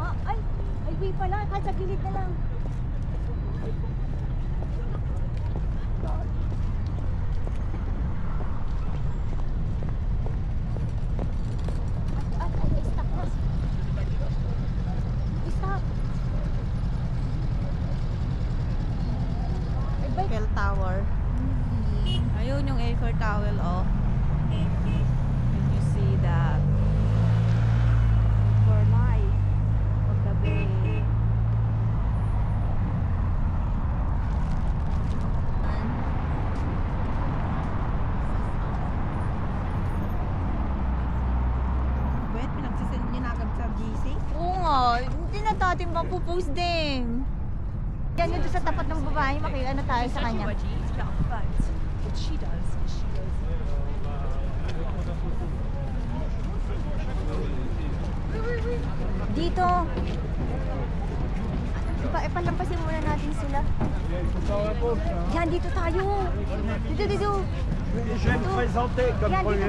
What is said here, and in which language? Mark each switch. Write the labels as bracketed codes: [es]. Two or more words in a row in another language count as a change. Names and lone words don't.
[tl] Ay, highway pala. Kahit sa gilid na lang. Stop na. Stop. Eiffel Tower. Ayun yung Eiffel Tower, oh. [en] Can you see that? For night. [tl] Paggabi. Wait, pinagsisend niya na agad sa GC? Oo nga, hindi na natin mapupost din. Yan yun doon sa tapat ng babae, makiano tayo sa kanya. Dito. Ipalampasin muna natin sila. Yan, dito tayo. Dito, dito. [fr] Je vais me présenter comme [tl] Yan, [fr] Premier